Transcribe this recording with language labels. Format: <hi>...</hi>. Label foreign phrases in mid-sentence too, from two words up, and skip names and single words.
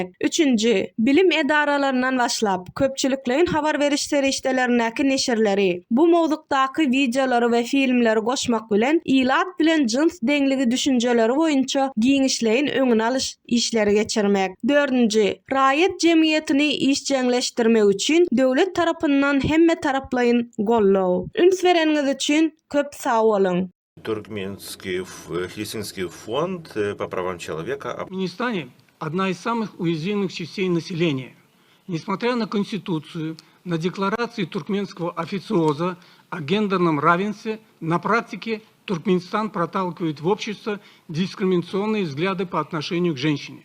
<tk>Üçinji, bilim edaralaryndan başlap köpçüliklerin habar berişleri işlerindäki neşirleri, bu mowzukdaky videolary we filmleri goşmak bilen ilat bilen jins deňligi düşünjeleri boýunça giňişleýin öňüne alyş işleri geçirmek. Dördünji, raýat jemgyýetini işjeňleşdirmek üçin döwlet tarapyndan hemme taraplaýyn gollaw. Üns bereniňiz üçin köp sag bolun.</tk> <ru>Туркменский Хельсинский фонд по правам человека. В Туркменистане одна из самых уязвимых частей населения. Несмотря на Конституцию, на декларации туркменского официоза о гендерном равенстве, на практике Туркменистан проталкивает в общество дискриминационные взгляды по отношению к женщине.</ru>